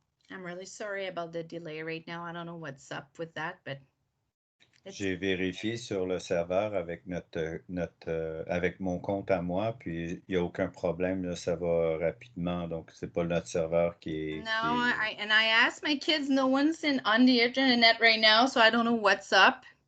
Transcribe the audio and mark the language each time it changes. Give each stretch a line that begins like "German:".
English: I'm really sorry about the delay right now. I don't know what's up with that, but
French: J'ai vérifié sur le serveur avec avec mon compte à moi, puis il n'y a aucun problème, là, ça va rapidement, donc c'est pas notre serveur qui est...
English: No, I asked my kids, no one's on the internet right now, so I don't know what's up.